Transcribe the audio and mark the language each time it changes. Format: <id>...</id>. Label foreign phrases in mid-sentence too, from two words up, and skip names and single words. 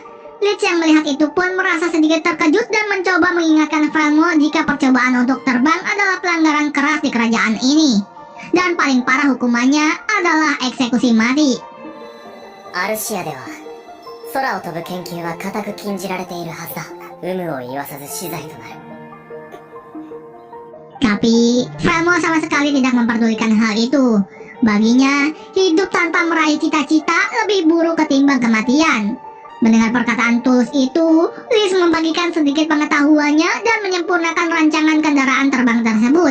<id>Leeds yang melihat itu pun merasa sedikit terkejut dan mencoba mengingatkan Velmo jika percobaan untuk terbang di kerajaan ini. Dan paling parah hukumannya adalah eksekusi mati.</id> <ja>アルシアでは空を飛ぶ研究は固く禁じられているはずだ。有無を言わさず死罪となる。</ja> <id>Tapi Velmo sama sekali tidak memperdulikan hal itu. Baginya, hidup tanpa meraih cita-cita lebih buruk ketimbang kematian. Mendengar perkataan Tulus itu, Liz membagikan sedikit pengetahuannya dan menyempurnakan rancangan kendaraan terbang tersebut.</id>